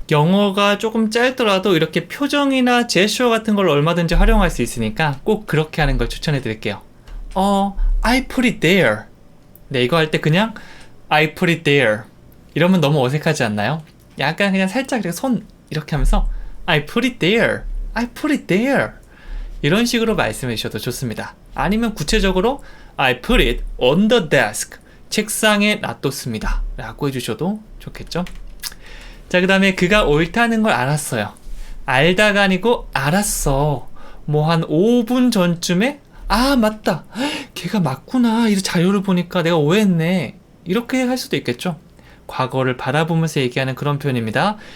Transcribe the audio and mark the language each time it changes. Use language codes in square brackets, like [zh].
[ko] 영어가 조금 짧더라도 이렇게 표정이나 제스처 같은 걸 얼마든지 활용할 수 있으니까 꼭 그렇게 하는 걸 추천해 드릴게요. [en] I put it there. [ko] 이거 할 때 그냥 [en] I put it there [ko] 이러면 너무 어색하지 않나요? 약간 그냥 살짝 이렇게 손 이렇게 하면서 [en] I put it there. I put it there. [ko] 이런 식으로 말씀해 주셔도 좋습니다. 아니면 구체적으로 [en] I put it on the desk. [ko] 책상에 놔뒀습니다. 라고 해주셔도 좋겠죠? 자, 그 다음에 그가 옳다는 걸 알았어요. 알다가 아니고 알았어. 뭐 한 5분 전쯤에 맞다. 걔가 맞구나. 이 자료를 보니까 내가 오해했네. 이렇게 할 수도 있겠죠? 과거를 바라보면서 얘기하는 그런 표현입니다.